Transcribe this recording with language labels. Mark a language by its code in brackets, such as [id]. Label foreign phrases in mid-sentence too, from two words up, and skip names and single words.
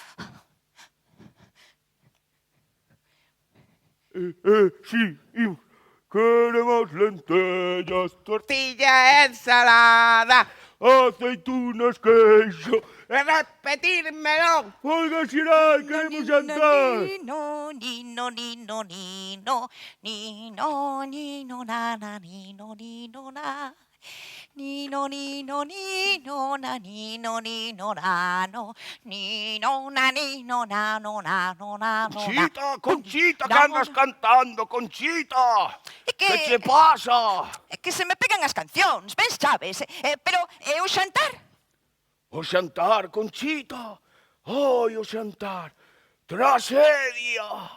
[gl] Sí, imos. Queremos lentellas, Tortilla, ensalada. aceitunas, queixo. Repetírmelo. Folga xeral, queremos xantar. Nino, nino, nino, nino, nino, nino, nana, nino, nino, na. Nino, nino, nino, na, nino, nino, nano, nino, na, nino, nano, nano, nano, Conchita, Conchita, que No. andas cantando, Conchita? É Que che pasa? É que se me pegan as cancións, ben sabes, pero é o xantar. O xantar, Conchita. Ai, o xantar. Tragedia.